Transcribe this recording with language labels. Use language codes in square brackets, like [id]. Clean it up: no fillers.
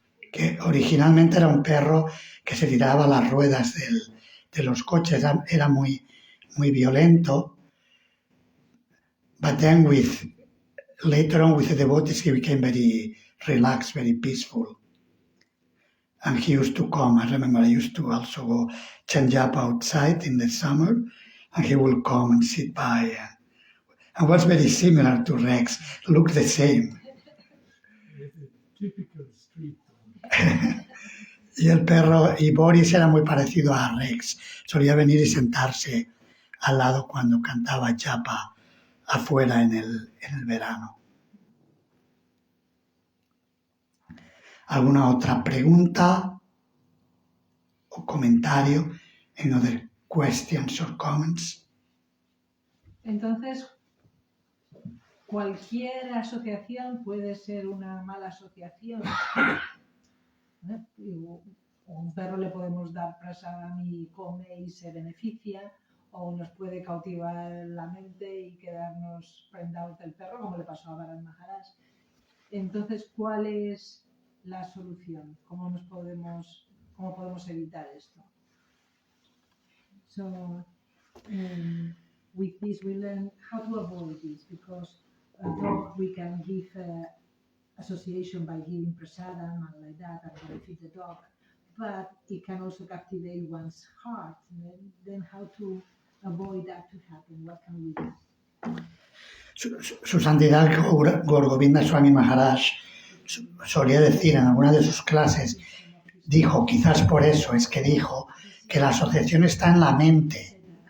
[es] Que originalmente era un perro que se tiraba a las ruedas de los coches, era muy, muy violento. [en] But then later on with the devotees he became very relaxed, very peaceful. And he used to come, I remember I used to also go change up outside in the summer, and he would come and sit by. And was very similar to Rex, looked the same. It's a typical street dog. [es] Y el perro, y Boris era muy parecido a Rex. Solía venir y sentarse al lado cuando cantaba Japa afuera en el verano. ¿Alguna otra pregunta o comentario? [en] Any other questions or comments? [es] Entonces, cualquier asociación puede ser una mala asociación. O un perro le podemos dar prasadam y come y se beneficia, o nos puede cautivar la mente y quedarnos prendados del perro, como le pasó a Bharat Maharaj. Entonces, ¿cuál es la solución? ¿Cómo podemos evitar esto? [en] So, with this we learn how to avoid this, because a dog we can give association by giving prasadam and like that and benefit the dog, but it can also captivate one's heart. Then how to avoid that to happen? What can we do? [es] Su Santidad Gaur Govinda Swami Maharaj solía decir en alguna de sus clases, dijo, quizás por eso es que dijo, que la asociación está en la mente.